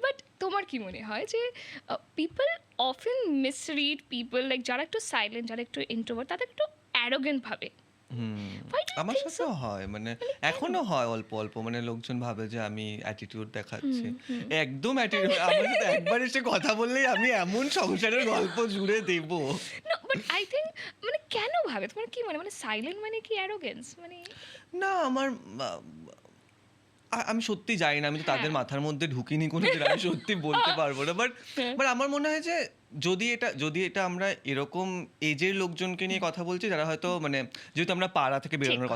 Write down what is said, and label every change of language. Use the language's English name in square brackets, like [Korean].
[Bangla] But তোমার কি মনে হয় যে [English] people often misread people, [Bangla] লাইক যারা একটু সাইলেন্ট, যারা একটু ইন্ট্রোভার্ট, তাদের একটু অ্যারোগেন্ট ভাবে? [English] Why do you [Bangla] আমার [English] think so? [Bangla] সাথেও হয়, মানে এখনো হয় অল্প অল্প। মানে লোকজন ভাবে যে আমি অ্যাটিটিউড দেখাচ্ছি, একদম অ্যাটিটিউড। আমার সাথে একবার এসে কথা বললেই আমি এমন সংসারের গল্প জুড়ে দেবো। [English] No, but I think [Bangla] মানে কেন ভাবে? তোমার কি মানে সাইলেন্ট মানে কি অ্যারোগেন্স? মানে না, আমার আমি সত্যি জানি না, আমি তো তাদের হ্যাঁ। মাথার মধ্যে ঢুকিনি কোনোদিন, আমি সত্যি বলতে পারবো না। [English] but [Bangla] হ্যাঁ। আমার মনে হয় যে যদি এটা আমরা এরকম এজের লোকজনকে নিয়ে কথা বলছি, যারা হয়তো মানে যেহেতু আমরা পাড়া থেকে বেরোনোর কথা